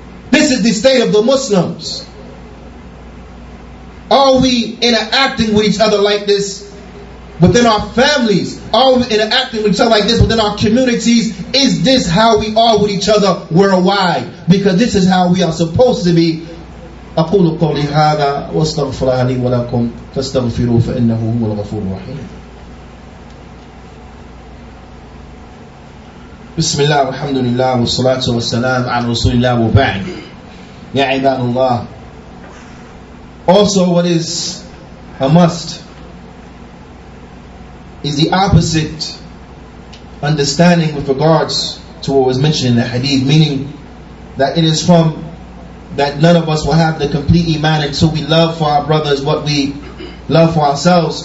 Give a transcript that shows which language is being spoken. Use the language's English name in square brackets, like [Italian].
[English] This is the state of the Muslims. Are we interacting with each other like this within our families? Are we interacting with each other like this within our communities? Is this how we are with each other worldwide? Because this is how we are supposed to be. [Arabic] أقول قولي هذا واستغفر لي ولكم فاستغفروه فإنه هو الغفور الرحيم. بسم الله والحمد لله والصلاة والسلام على رسول الله وبعد. يا عباد الله. [English] Also, what is a must is the opposite understanding with regards to what was mentioned in the hadith, meaning that it is from that none of us will have the complete iman until we love for our brothers what we love for ourselves.